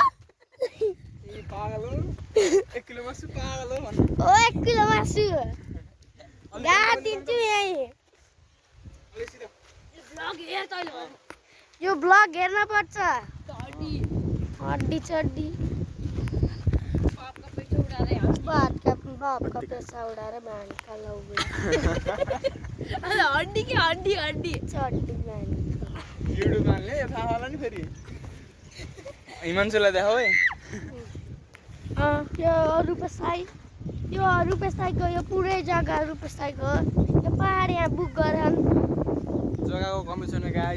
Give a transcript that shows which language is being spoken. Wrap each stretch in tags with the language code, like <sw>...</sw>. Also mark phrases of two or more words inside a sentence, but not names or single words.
<ne>ए पागल हो 1 किलो मासु पागल हो भन्नु ओ 1 किलो मासु गाड दिन्छु यही यो ब्लग हेर्न पर्छ</ne> <hi>हड्डी चड्डी बाप का पैसा उड़ा रहे बहन का लौड़ा हड्डी की हड्डी हड्डी चड्डी बहन</hi> <ne>युट्युबमा ले थाहा होला नि फेरि हिमांशुलाई देखाऊ है यो रुपेसाईको यो पुरै जग्गा रुपेसाईको यो पहाड यहाँ बुक गरन जग्गाको कमी छैन गाइस</ne>